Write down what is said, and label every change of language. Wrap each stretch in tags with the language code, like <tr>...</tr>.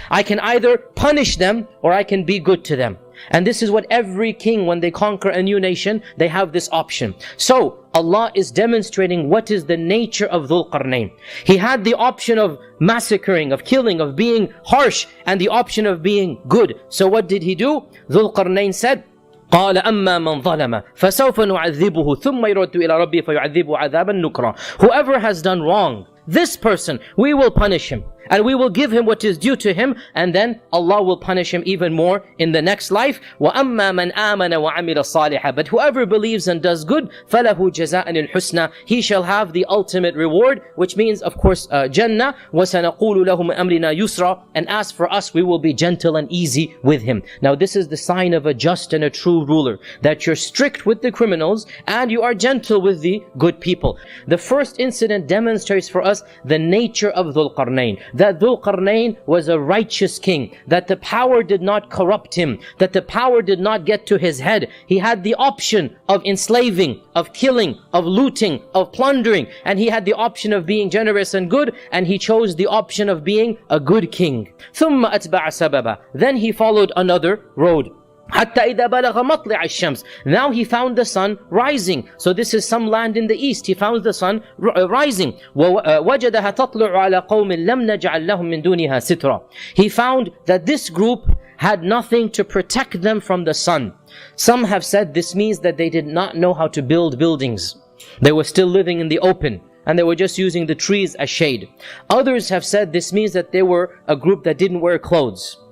<en>I can either punish them or I can be good to them. And this is what every king, when they conquer a new nation, they have this option. So Allah is demonstrating what is the nature of Dhul-Qarnayn. He had the option of massacring, of killing, of being harsh, and the option of being good. So what did he do? Dhul-Qarnayn said,</en> <ar>قال أما من ظلم فسوف نعذبه ثم يرد إلى ربه فيعذبه عذابا نكرا.</ar> <en>Whoever has done wrong, this person, we will punish him. And we will give him what is due to him, and then Allah will punish him even more in the next life.</en> <ar>وَأَمَّا مَنْ آمَنَ وَعَمِلَ صَالِحًا.</ar> <en>But whoever believes and does good,</en> <ar>فَلَهُ جَزَاءً الْحُسْنَى.</ar> <en>He shall have the ultimate reward, which means, of course, Jannah.</en> <ar>وَسَنَقُولُ لَهُ مِنْ أَمْرِنَا يُسْرًا.</ar> <en>And as for us, we will be gentle and easy with him. Now this is the sign of a just and a true ruler, that you're strict with the criminals and you are gentle with the good people. The first incident demonstrates for us the nature of Dhul-Qarnayn. That Dhul-Qarnayn was a righteous king, that the power did not corrupt him, that the power did not get to his head. He had the option of enslaving, of killing, of looting, of plundering, and he had the option of being generous and good, and he chose the option of being a good king.</en> <ar>ثُمَّ أَتْبَعَ سَبَبًا.</ar> <en>Then he followed another road.</en> <ar>حتى إذا بلغ مطلع الشمس.</ar> <en>Now he found the sun rising. So this is some land in the east. He found the sun rising.</en> <ar>ووجدها تطلع على قوم لم نجعل لهم من دونها سترا.</ar> <en>He found that this group had nothing to protect them from the sun. Some have said this means that they did not know how to build buildings. They were still living in the open, and they were just using the trees as shade. Others have said this means that they were a group that didn't wear clothes.</en>